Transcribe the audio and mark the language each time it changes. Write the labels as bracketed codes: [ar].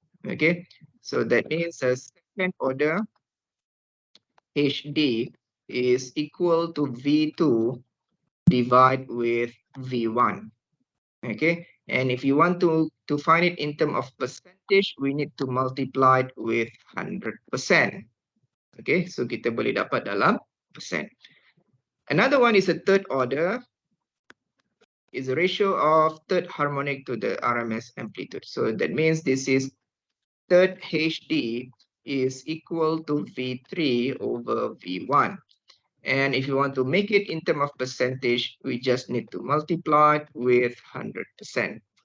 [en] Okay, so that means a second order HD is equal to V2 divided with V1. Okay, and if you want to find it in terms of percentage, we need to multiply it with 100%. [ms] Okay, so kita boleh dapat dalam percent. [en] Another one is a third order, is a ratio of third harmonic to the RMS amplitude. So that means this is third HD is equal to V3 over V1. And if you want to make it in terms of percentage, we just need to multiply it with 100%.